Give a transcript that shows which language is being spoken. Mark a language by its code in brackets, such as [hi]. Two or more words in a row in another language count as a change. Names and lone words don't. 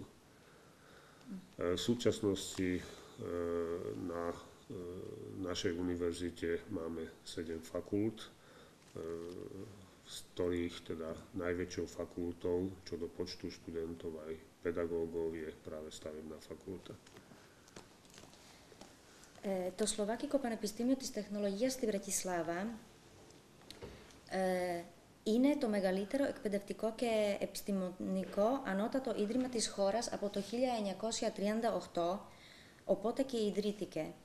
[sk] V súčasnosti na našej univerzite máme 7 fakult, z ktorých teda najväčšou fakultou, čo do počtu študentov aj pedagógov, je práve stavebná fakulta. [el] Το Σλοβάκικο Πανεπιστήμιο της Τεχνολογίας στη Βρετισλάβα είναι το μεγαλύτερο εκπαιδευτικό και επιστημονικό ανώτατο ίδρυμα της χώρας από το 1938, οπότε και ιδρύθηκε.